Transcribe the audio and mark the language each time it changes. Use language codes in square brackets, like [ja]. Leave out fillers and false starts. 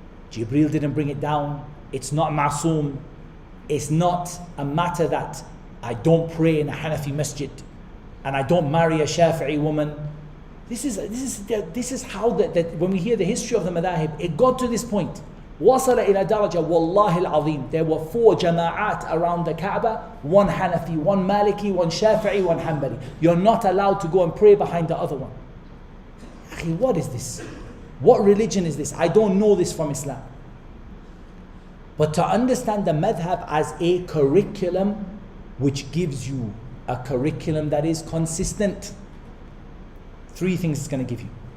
[en] Jibreel didn't bring it down. It's not ma'soom. It's not a matter that I don't pray in a Hanafi masjid and I don't marry a Shafi'i woman. This is how that when we hear the history of the madahib, it got to this point. [ar] وصل إلى درجة والله العظيم. [en] There were 4 jama'at around the Kaaba, 1 Hanafi, 1 Maliki, 1 Shafi'i, 1 Hanbali. You're not allowed to go and pray behind the other one. What is this? What religion is this? I don't know this from Islam. But to understand the madhab as a curriculum which gives you a curriculum that is consistent, 3 things it's going to give you.